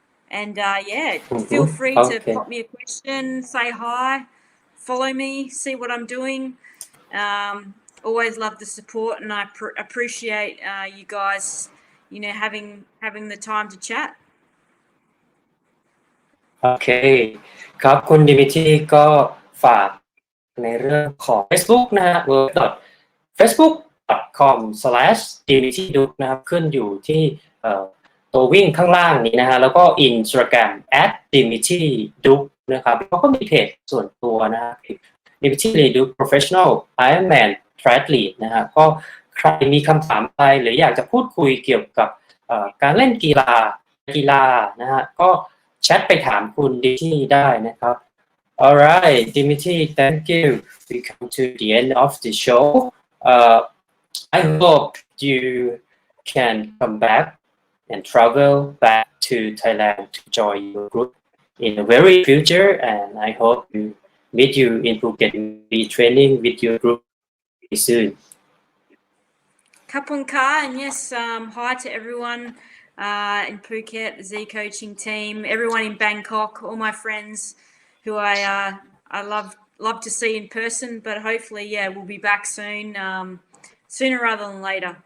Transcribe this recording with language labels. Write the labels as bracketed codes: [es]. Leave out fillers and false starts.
[en] And yeah, feel free to pop me a question, say hi, follow me, see what I'm doing. Always love the support, and I appreciate you guys, having the time to chat. [th] โอเคครับคุณดิมิทรีก็ฝากในเรื่องของ Facebook นะฮะ facebook.com/Dimity-Duke นะครับขึ้นอยู่ที่ตัววิ่งข้างล่างนี้นะฮะแล้วก็ Instagram @Dimity-Duke นะครับแล้วก็มีเพจส่วนตัวนะฮะ Dimity-Lee Duke Professional IRONMAN Triathlete นะฮะก็ใครมีคำถามอะไรหรืออยากจะพูดคุยเกี่ยวกับการเล่นกีฬ านะฮะก็แชทไปถามคุณดิมิทรีได้นะครับ [en] Alright Dimitri thank you we come to the end of the show I hope you can come back and travel back to Thailand to join your group in the very future and I hope you meet you in Phuket be training with your group soon Kapunka, and yes, hi to everyone in Phuket, the Z-Coaching team, everyone in Bangkok, all my friends who I love to see in person, but hopefully, we'll be back soon, sooner rather than later.